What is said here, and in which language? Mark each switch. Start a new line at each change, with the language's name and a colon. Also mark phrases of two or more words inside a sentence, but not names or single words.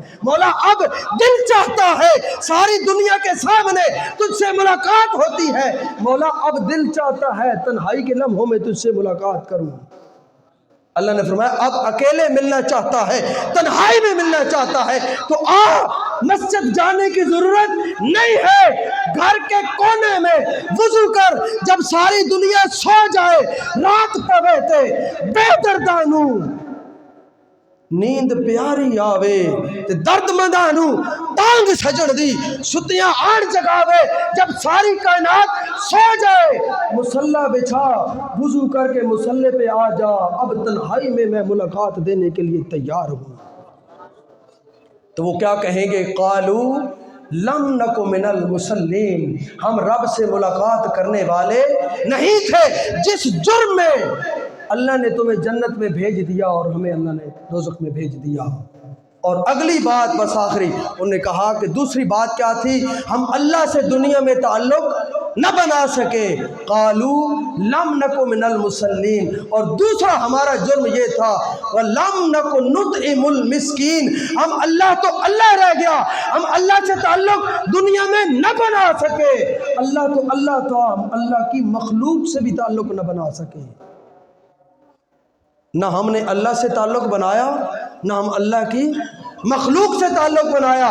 Urdu: مولا اب دل چاہتا ہے، ساری دنیا کے سامنے تجھ سے ملاقات ہوتی ہے، مولا اب دل چاہتا ہے تنہائی کے لمحوں میں تجھ سے ملاقات کروں۔ اللہ نے فرمایا اب اکیلے ملنا چاہتا ہے، تنہائی میں ملنا چاہتا ہے تو آ، مسجد جانے کی ضرورت نہیں ہے، گھر کے کونے میں وضو کر، جب ساری دنیا سو جائے،
Punjabi: رات پوے بے دردانو نیند پیاری آوے تے درد مندانو تانگ سجن دی ستیاں آن جگاوے،
Urdu: جب ساری کائنات سو جائے مصلی بچھا، وضو کر کے مصلی پہ آ جا، اب تنہائی میں ملاقات دینے کے لیے تیار ہوں۔ تو وہ کیا کہیں گے؟
Arabic: قالو لم نک من المصلین،
Urdu: ہم رب سے ملاقات کرنے والے نہیں تھے جس جرم میں اللہ نے تمہیں جنت میں بھیج دیا اور ہمیں اللہ نے دوزخ میں بھیج دیا۔ اور اگلی بات بس آخری، انہوں نے کہا کہ دوسری بات کیا تھی؟ ہم اللہ سے دنیا میں تعلق نہ بنا سکے،
Arabic: قالو لم نک من المصلین،
Urdu: اور دوسرا ہمارا جرم یہ تھا
Arabic: وَلَمْ نَكُ نُطْعِمُ الْمِسْكِينَ،
Urdu: ہم اللہ تو اللہ رہ گیا، ہم اللہ سے تعلق دنیا میں نہ بنا سکے، اللہ تو اللہ تھا، ہم اللہ کی مخلوق سے بھی تعلق نہ بنا سکے۔ نہ ہم نے اللہ سے تعلق بنایا، نہ ہم اللہ کی مخلوق سے تعلق بنایا۔